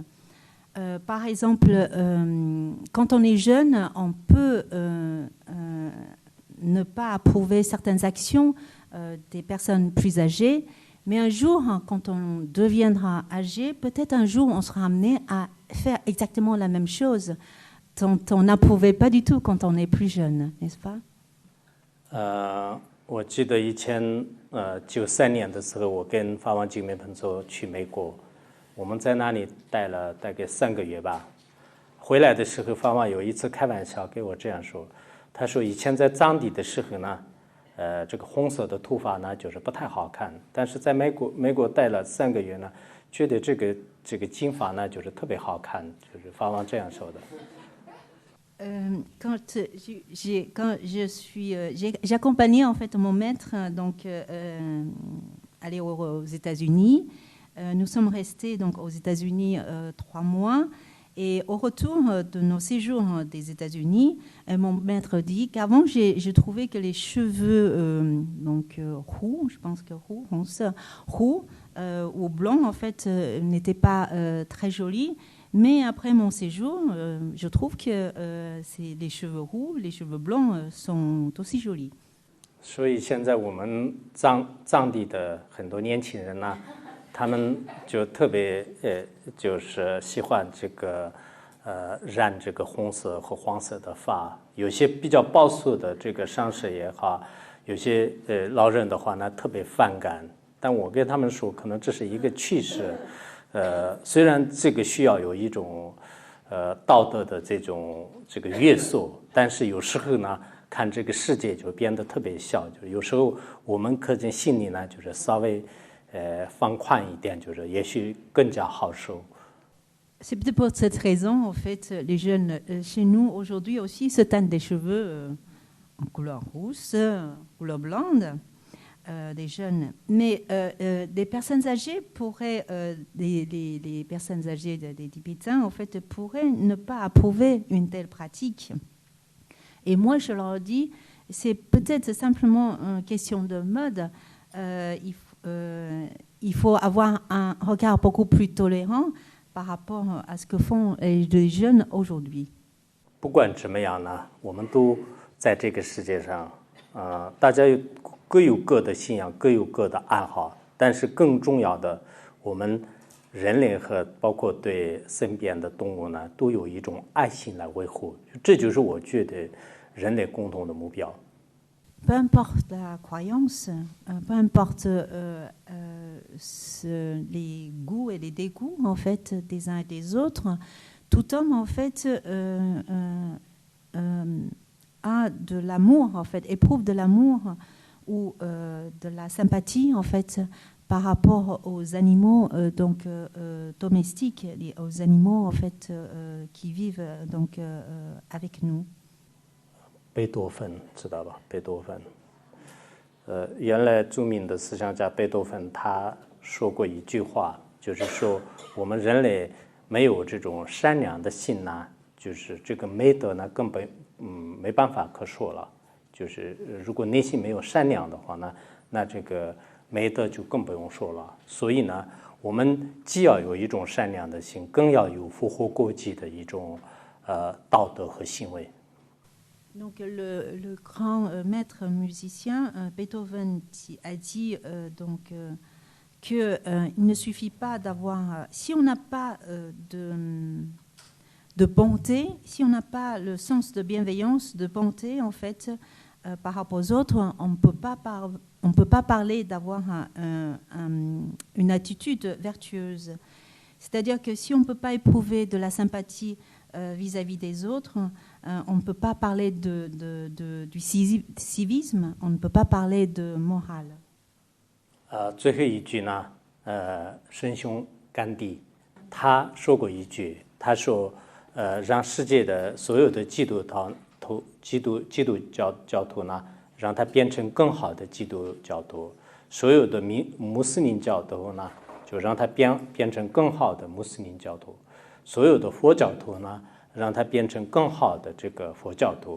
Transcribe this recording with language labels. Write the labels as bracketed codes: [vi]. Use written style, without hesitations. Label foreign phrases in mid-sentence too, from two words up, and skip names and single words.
[fr] Par exemple, quand on est jeune, on peut ne pas approuver certaines actions des personnes plus âgées, mais un jour, quand on deviendra âgé, peut-être un jour on sera amené à faire exactement la même chose dont on n'approuvait pas du tout quand on est plus jeune, n'est-ce pas? [zh] 我记得以前93年的时候，我跟法王姐妹朋友去美国，我们在那里待了大概3个月吧。回来的时候，法王有一次开玩笑跟我这样说。他说以前在藏地的时候呢，这个红色的头发呢就是不太好看，但是在美国待了3个月呢，觉得这个金发呢就是特别好看，就是法王这样说的。 [fr] Quand j'ai accompagné en fait mon maître donc aller aux États-Unis. Nous sommes restés donc aux États-Unis 3 mois. Et au retour de nos séjours des États-Unis, mon maître dit qu'avant, j'ai trouvé que les cheveux roux, je pense que roux ou blancs, en fait, n'étaient pas très jolis. Mais après mon séjour, je trouve que les cheveux roux, les cheveux blancs sont aussi jolis. [zh] 所以现在我们藏地的很多年轻人呢，他们就特别就是喜欢这个染这个红色和黄色的发，有些比较保守的这个上师也好，有些老人的话呢特别反感，但我跟他们说，可能这是一个趋势。虽然这个需要有一种道德的这个约束，但是有时候呢，看这个世界就变得特别小，就有时候我们可能心里呢就是稍微放宽一点，就是也许更加好受。 [fr] C'est peut-être pour cette raison, en fait, les jeunes chez nous aujourd'hui aussi se teignent des cheveux en couleur rousse, couleur blonde, des jeunes. Mais des personnes âgées pourraient, les personnes âgées des Tibétains, en fait, pourraient ne pas approuver une telle pratique. Et moi, je leur dis, c'est peut-être simplement une question de mode. Il faut avoir un regard beaucoup plus tolérant par rapport à ce que font les jeunes aujourd'hui. [zh] 不管怎么样呢，我们都在这个世界上，大家各有各的信仰，各有各的爱好，但是更重要的，我们人类和包括对身边的动物呢，都有一种爱心来维护，这就是我觉得人类共同的目标。 [fr] Peu importe la croyance, peu importe les goûts et les dégoûts en fait des uns et des autres, tout homme en fait a de l'amour en fait, éprouve de l'amour ou de la sympathie en fait par rapport aux animaux domestiques, aux animaux en fait qui vivent donc avec nous. [zh] 贝多芬知道吧？贝多芬，原来著名的思想家贝多芬他说过一句话，就是说我们人类没有这种善良的心呢，就是这个美德呢根本没办法可说了。就是如果内心没有善良的话呢，那这个美德就更不用说了。所以呢，我们既要有一种善良的心，更要有符合国际的一种道德和行为。 [fr] Donc le grand maître musicien Beethoven a dit qu'il ne suffit pas d'avoir, si on n'a pas de bonté, si on n'a pas le sens de bienveillance, de bonté en fait par rapport aux autres, on ne peut pas parler d'avoir une attitude vertueuse. C'est-à-dire que si on ne peut pas éprouver de la sympathie vis-à-vis des autres, on ne peut pas parler du civisme, on ne peut pas parler de morale. [zh] 最后一句呢，圣兄甘地他说过一句，他说，让世界的所有的基督教徒呢，让他变成更好的基督教徒；所有的穆斯林教徒呢，就让他变成更好的穆斯林教徒；所有的佛教徒呢，让他变成更好的这个佛教徒。